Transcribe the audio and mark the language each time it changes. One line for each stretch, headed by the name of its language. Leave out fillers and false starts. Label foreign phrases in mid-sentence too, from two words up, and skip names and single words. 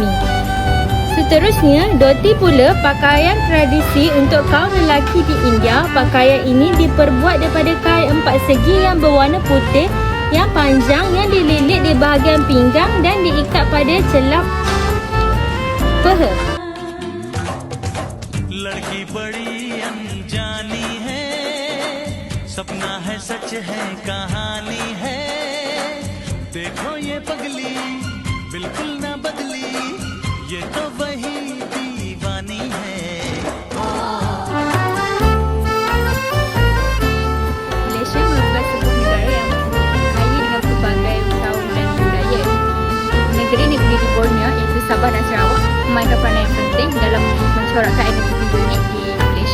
Malay: Seterusnya, dhoti pula pakaian tradisi untuk kaum lelaki di India. Pakaian ini diperbuat daripada kain 4 segi yang berwarna putih yang panjang yang dililit di bahagian pinggang dan diikat pada celah paha.
Hindi: लड़की बड़ी अनजानी है, सपना है सच है कहानी है, देखो ये पगली बिल्कुल ना बदली, ये तो वही दीवानी है.
Malay: Malaysia merupakan sebuah negara yang kaya dengan pelbagai kaum dan budaya. Negeri ini berdiri di Borneo iaitu Sabah dan Sarawak memainkan peranan yang penting dalam mencorakkan identiti unik di Malaysia.